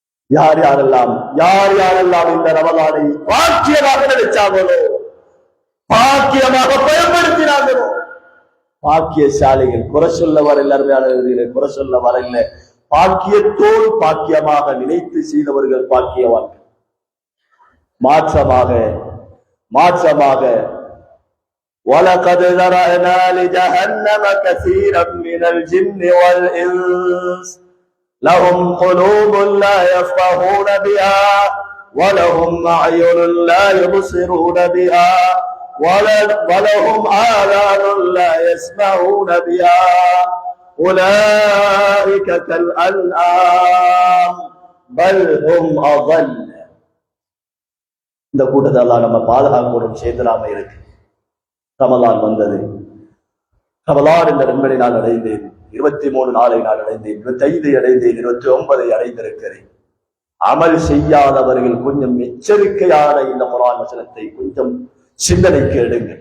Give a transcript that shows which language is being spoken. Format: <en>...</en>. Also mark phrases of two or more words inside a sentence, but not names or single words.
<ta>யார் யாரெல்லாம் இந்த ரமலானை பாக்கியமாக நினைச்சாங்களோ, பாக்கியமாக பயன்படுத்தினாங்களோ, பாக்கியசாலிகள். குறை சொல்ல வரல, அருமையான குறை சொல்ல வரல, பாக்கியத்தோடு பாக்கியமாக நினைத்து செய்தவர்கள் பாக்கியவான்கள்.</ta> <ar>மாற்றமாக وَلَقَدْ ذَرَأْنَا لِجَهَنَّمَ كَثِيرًا مِنَ الْجِنِّ وَالْإِنسِ لَهُمْ قُلُوبٌ لَا يَفْقَهُونَ بِهَا وَلَهُمْ أَعْيُنٌ لَا يُبْصِرُونَ بِهَا وَلَهُمْ آذَانٌ لَا يَسْمَعُونَ بِهَا أُولَئِكَ كَالْأَنْعَامِ بَلْ هُمْ أَضَلُّ.</ar> <ta>இந்த கூட்டத்தை அல்லாஹ் நம்ம பாதுகாக்கணும், சேர்ந்துடாம இருக்கு. ரமலான் வந்தது. ரமலான் என்ற நன்மனை நான் அடைந்தேன். 23 நாளை நான் அடைந்தேன். 25 அடைந்தேன். 29 அடைந்திருக்கிறேன். அமல் செய்யாதவர்கள் கொஞ்சம் எச்சரிக்கையான இந்த குர்ஆன் வசனத்தை கொஞ்சம் சிந்தனைக்கு எடுங்கள்.</ta>